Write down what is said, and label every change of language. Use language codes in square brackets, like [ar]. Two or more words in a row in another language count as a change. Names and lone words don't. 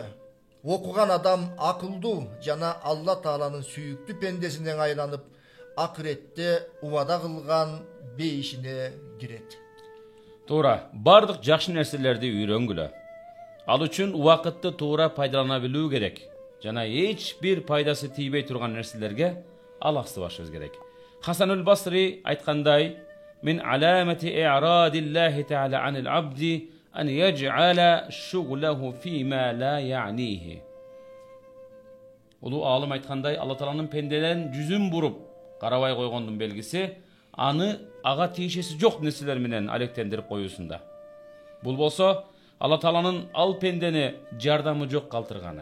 [ky] Окуган адам акылдуу жана Алла Тааланын сүйүктүү пендесинен айланып, акыретте убада кылган бейишине кирет. Туура, бардык жакшы нерселерди үйрөнгүлө. Ал үчүн убакытты туура пайдалана билүү керек. Жана эч бир пайдасы тийбей турган нерселерге алаксыбашыбыз керек. Хасанул Басри айткандай: [ar] "من علامة إعراض الله تعالى عن العبد أن يجعل شغله فيما لا يعنيه." [ky] Улуу алым айткандай, Алла Тааланын пенделерин жүзүн буруп карабай койгондун белгиси аны ага тиешеси жок нерселер менен алектендирип коюусунда. Бул болсо Алла Тааланын ал пендени жардамы жок калтырганы.